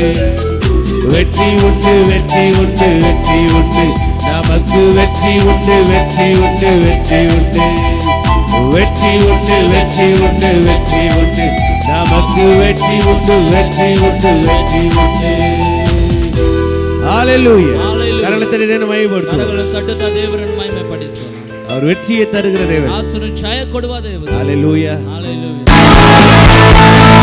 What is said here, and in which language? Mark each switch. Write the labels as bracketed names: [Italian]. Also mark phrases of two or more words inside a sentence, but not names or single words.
[Tamil] வெற்றி உண்டு, வெற்றி உண்டு, வெற்றி உண்டு, நமக்கு வெற்றி உண்டு, வெற்றி உண்டு, வெற்றி உண்டு. வெற்றி உண்டு, வெற்றி உண்டு, வெற்றி உண்டு, நமக்கு வெற்றி உண்டு, வெற்றி உண்டு, வெற்றி உண்டு. ஹalleluya. கரங்களை மகிமைப்படுத்துவோம். [Kannada] ಕರಗಳು ತಟ್ಟುತ್ತಾ ದೇವರನ್ನು ಮಹಿಮೆಪಡಿಸೋಣ. [Tamil] அவர் வெற்றியை தருகிற தேவன். [Kannada] ಆತನು ಜಯ ಕೊಡುವ ದೇವರು. [Tamil] ஹalleluya. [Kannada] ಹalleluya.